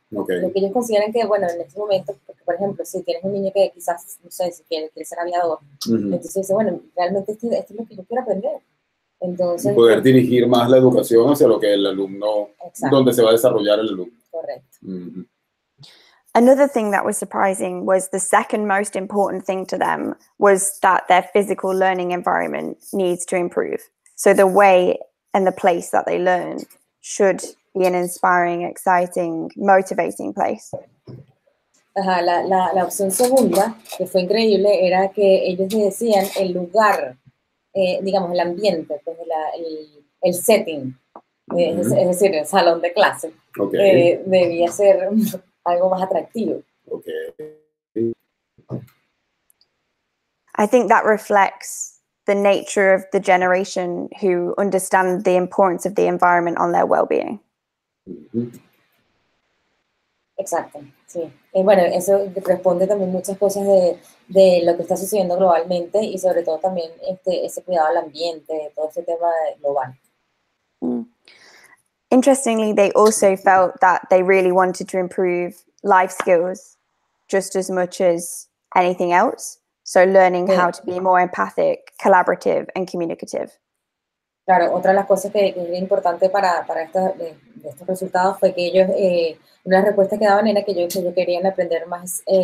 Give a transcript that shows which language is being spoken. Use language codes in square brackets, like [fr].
[es] Lo que ellos consideran que, bueno, en este momento, porque, por ejemplo, si tienes un niño que quizás, no sé, si quiere ser aviador, entonces dice, bueno, realmente esto es lo que yo quiero aprender. Entonces, poder dirigir más la educación hacia lo que el alumno, donde se va a desarrollar el alumno. Correcto. [en] Another thing that was surprising was the second most important thing to them was that their physical learning environment needs to improve. So the way and the place that they learn should be an inspiring, exciting, motivating place. [es] La opción segunda, que fue increíble, era que ellos decían el lugar, digamos, el ambiente, pues el setting, es decir, el salón de clase, debía ser algo más atractivo. [en] I think that reflects the nature of the generation who understand the importance of the environment on their well-being. [es] Exacto, sí. Bueno, eso responde también muchas cosas de lo que está sucediendo globalmente y sobre todo también ese cuidado al ambiente, todo ese tema global. [en] Interestingly, they also felt that they really wanted to improve life skills just as much as anything else. So learning how to be more empathic, collaborative, and communicative. [es] Claro, otra de las cosas que era importante para estos resultados fue que ellos, una de las respuestas que daban era que ellos querían aprender más